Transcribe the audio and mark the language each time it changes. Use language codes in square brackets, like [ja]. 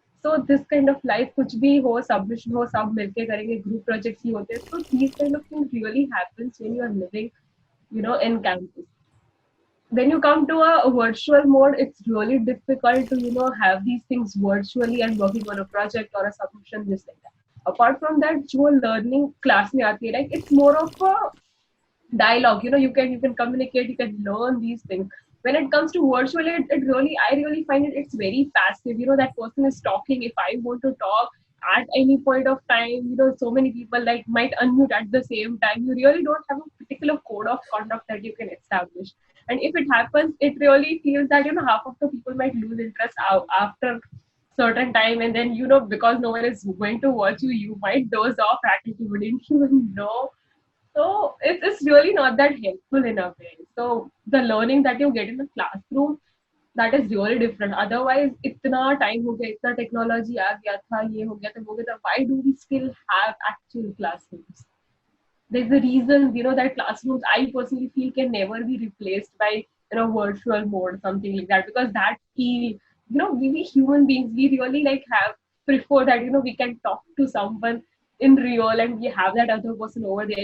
[en] So this kind of life, [hi] कुछ भी हो, submission हो, सब मिलके करेंगे, group projects ही होते हैं. [en] So these kind of things really happens when you are living, in campus. when you come to a virtual mode, it's really difficult to, have these things virtually and working on a project or a submission, this like that. Apart from that, [hi] जो learning class में आती है, [en] like it's more of a dialogue. You can communicate, you can learn these things. When it comes to virtual, it really, I really find it's very passive. That person is talking. If I want to talk at any point of time, so many people like might unmute at the same time. You really don't have a particular code of conduct that you can establish. And if it happens, it really feels that half of the people might lose interest after certain time, and then because no one is going to watch you, you might doze off at it, you wouldn't even know. So it's really not that helpful in a way. So the learning that you get in the classroom, that is really different. [hi] Otherwise, इतना time हो गया, इतना technology आ गया था, ये हो गया था, वो हो गया था. [en] Why do we still have actual classrooms? There's a reason, that classrooms, I personally feel, can never be replaced by, virtual mode, something like that. Because that feel, we human beings, we really like have prefer that, we can talk to someone in real and we have that other person over there.